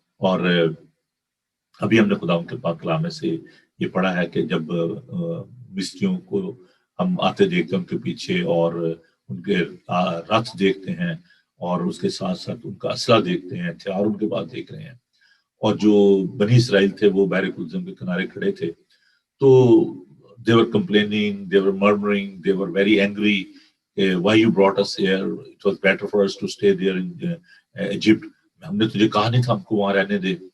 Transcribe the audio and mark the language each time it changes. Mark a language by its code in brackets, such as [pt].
[ur] اور ابھی ہم نے خداوند کے پاک کلام میں سے یہ پڑھا ہے کہ جب مصریوں کو ہم آتے دیکھتے ہیں ان کے پیچھے، اور ان کے رتھ دیکھتے ہیں، اور اس کے ساتھ ساتھ ان کا اسلحہ دیکھتے ہیں، ہتھیار ان کے پاس دیکھ رہے ہیں، اور جو بنی اسرائیل تھے وہ بحر کلزم کے کنارے کھڑے تھے. [en] تو they were complaining, they were murmuring, they were very angry. Why you brought us here? It was better for us to stay there in Egypt. [ur] ہم نے تجھے کہا نہیں تھا ہم کو وہاں رہنے دے.